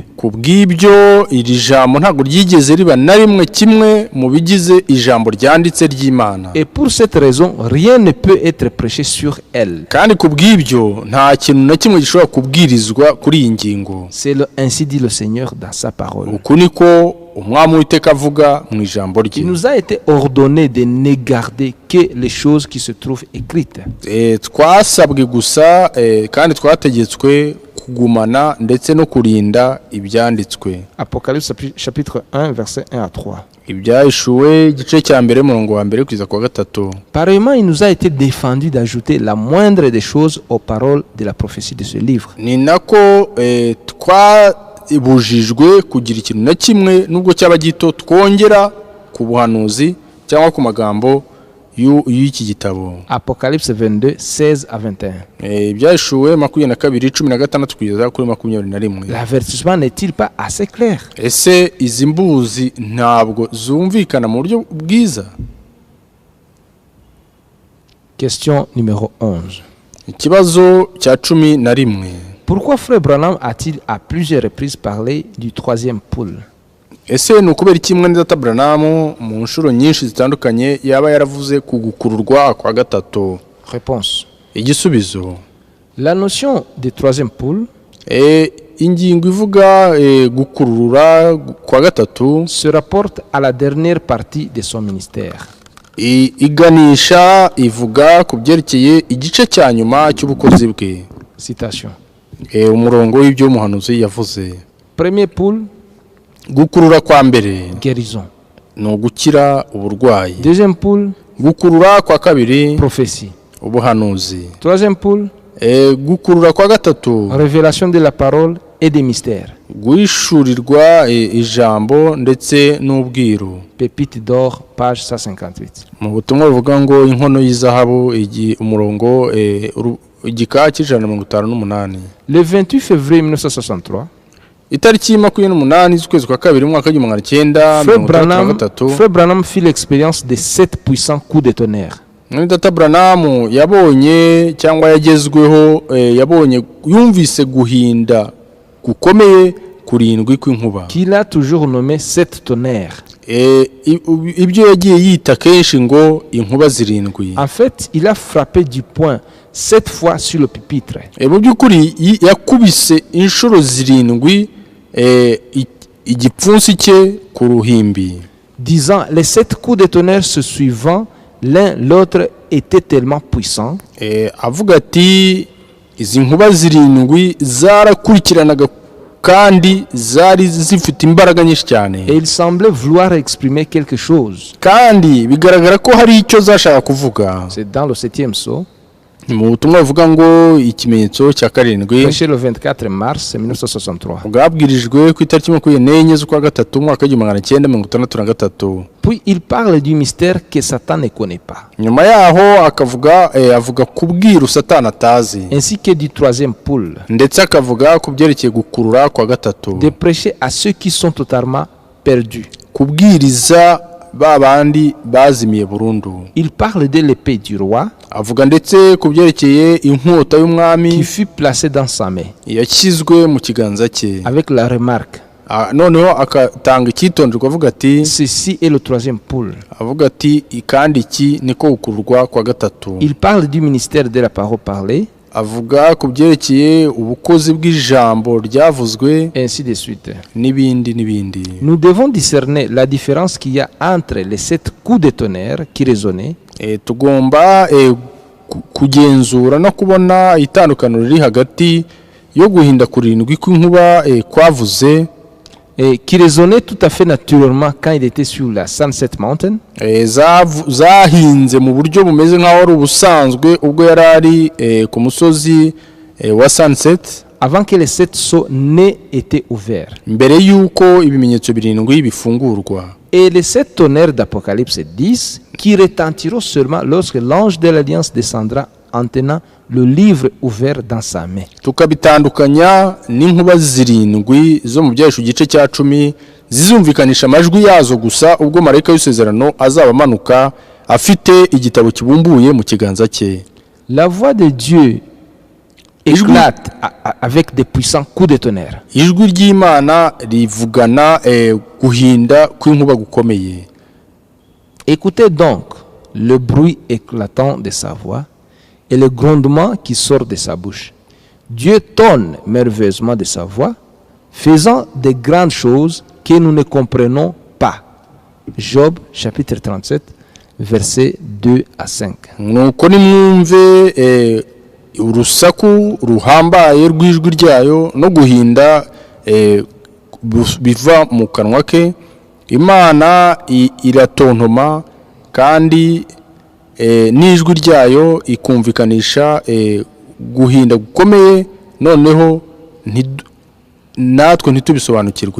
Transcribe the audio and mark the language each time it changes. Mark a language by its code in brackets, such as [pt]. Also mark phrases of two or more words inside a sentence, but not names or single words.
[rw] Ku bw'ibyo iri jambo ntabwo ryigeze riba na rimwe kimwe mu bigize ijambo ryanditse ry'Imana. [fr] Et pour cette raison, rien ne peut être prêché sur elle. [rw] Kandi ku bw'ibyo nta kintu na kimwe gishobora kubwirizwa kuri iyi ngingo. [fr] C'est ainsi dit le Seigneur dans sa parole. [rw] Uku niko umwami w'Uwiteka avuga mu ijambo rye. [fr] Il nous a été ordonné de ne garder que les choses qui se trouvent écrites. [rw] Twasabwe gusa kandi twategetswe kugumana ndetse no kurinda ibyanditswe. [fr] Apocalypse chapitre 1 verset 1 à 3. [rw] Ibyahishuwe igice cya mbere murongo wa mbere kugeza kwa gatatu. [fr] Pareillement, il nous a été défendu d'ajouter la moindre des choses aux paroles de la prophétie de ce livre. [rw] Ni nako twabujijwe kugira ikintu na kimwe nubwo cyaba gito twongera ku buhanuzi cyangwa ku magambo y'iki gitabo. [fr] Apocalypse 22 16 à 21. [rw] Ibyahishuwe 22:16 kugeza kuri 21. [fr] L'avertissement n'est-il pas assez clair? [rw] Ese izi mbuzi ntabwo zumvikana mu buryo bwiza? [fr] Question numéro 11. [rw] Ikibazo cya 11. [fr] Pourquoi Frère Branham a-t-il à plusieurs reprises parlé du 3e poule? [rw] Ese ni ukubera iki mwene data Branham mu nshuro nyinshi zitandukanye yaba yaravuze ku gukururwa kwa gatatu? [fr] Réponse. [rw] Igisubizo. [fr] La notion de 3e poule [rw] ingingo ivuga gukurura kwa gatatu [fr] se rapporte à la dernière partie de son ministère. [rw] Iganisha ivuga ku byerekeye igice cya nyuma cy'ubukozi bwe. [fr] Citation. [rw] Umurongo w'ibyo umuhanuzi yavuze. [fr] Premier poule, [rw] gukurura kwa mbere [fr] guérison. [rw] No gukira uburwayi. [fr] Deuxième poule, [rw] gukurura kwa kabiri [fr] prophétie. [rw] Ubuhanuzi. [fr] Troisième poule, [rw] gukurura kwa gatatu [fr] révélation de la parole et des mystères. [rw] Guhishurirwa ijambo ndetse n'ubwiru. [fr] Pépite d'or, page 158. [rw] Mu butumwa buvuga ngo inkono y'izahabu umurongo igika cy'Ijana-na-mirongo-itanu-n'umunani. [fr] Le 28 février 1963, [rw] itariki 28 z'ukwezi kwa kabiri mu mwaka w'igihumbi 1963, [fr] Frère Branham fit l'expérience de 7 puissants coups de tonnerre. [rw] Mwene Data Branham yabonye cyangwa yagezweho yabonye yumvise guhinda gukomeye kurindwi kw'inkuba [fr] qu'il a toujours nommé 7 tonnerres. [rw] Ibyo yagiye yita kenshi ngo inkuba zirindwi. [fr] En fait, il a frappé du poing 7 fois sur le pupitre. [rw] Mu by'ukuri yakubise inshuro zirindwi igipfunsi cye ku ruhimbi, [fr] disant les 7 coups de tonnerre se suivant l'un l'autre étaient tellement puissants. [rw] Avuga ati izi nkuba zirindwi zarakurikiranaga kandi zari zifite imbaraga nyinshi cyane. [fr] Et il semblait vouloir exprimer quelque chose. [rw] Kandi bigaragara ko hari icyo zashaka kuvuga. [fr] C'est dans le 7e psaume. [rw] Mu butumwa buvuga ngo ikimenyetso cya karindwi. [fr] Prêché le 24 mars 1963. [rw] Bwabwirijwe ku itariki 24 z'ukwa gatatu mwaka w'1963. [fr] Puis il parle du mystère que Satan ne connaît pas. [rw] Nyuma yaho avuga kubwira Satani atazi. [fr] Ainsi que du 3e poule. [rw] Ndetse akavuga kubyerekeye gukurura kwa gatatu. [fr] De prêcher à ceux qui sont totalement perdus. [rw] Kubwiriza babandi bazimiye burundu. [fr] Il parle de l'épée du roi. [rw] Avuga ndetse kubyerekeye inkota y'umwami [fr] qui fut placée dans sa main. [rw] Yashyizwe mu kiganza cye. [fr] Avec la remarque. [rw] Noneho akatanga icyitonderwa avuga ati [fr] ceci est le 3e poule. [rw] Avuga ati kandi iki niko gukururwa kwa gatatu. [fr] Il parle du ministère de la parole parlée. [rw] Avuga kubyerekeye ubukozi bw'ijambo ryavuzwe, [fr] ainsi de suite. [rw] N'ibindi. [fr] Nous devons discerner la différence qu'il y a entre les 7 coups de tonnerre qui résonnaient. [rw] Tugomba kugenzura no kubona itandukaniro riri hagati yo guhinda kurindwi kw'inkuba kwavuze, [fr] qui résonnait tout à fait naturellement quand il était sur la Sunset Mountain. [rw] Zahinze mu buryo bumeze nk'aho ari ubusanzwe ubwo yarari ku musozi wa Sunset, [fr] avant que les 7 sceaux n'aient été ouverts. [rw] Mbere yuko ibimenyetso birindwi bifungurwa. [fr] Et les 7 tonnerres d'Apocalypse 10 qui retentiront seulement lorsque l'ange de l'Alliance descendra en tenant le livre ouvert dans sa main. [rw] Tukabitandukanya n'inkuba zirindwi zo mu byahesho gice cya 10 zizumvikanisha amajwi yazo gusa ubwo marayika y'isezerano azaba amanuka afite igitabo kibumbuye mu kiganza cye. [fr] La voix de Dieu éclate avec des puissants coups de tonnerre. [rw] Ijwi ry'Imana rivugana guhinda kw'inkuba gukomeye. [fr] Écoutez donc le bruit éclatant de sa voix et le grondement qui sort de sa bouche. Dieu tonne merveilleusement de sa voix, faisant de grandes choses que nous ne comprenons pas. Job chapitre 37 versets 2 à 5. [rw] Nuko nimwumve urusaku ruhambaye rw'ijwi ryayo no guhinda biva mu kanwa ke. Imana iratontoma kandi n'ijwi ryayo ikumvikanisha guhinda gukomeye, noneho natwe ntitubisobanukirwe.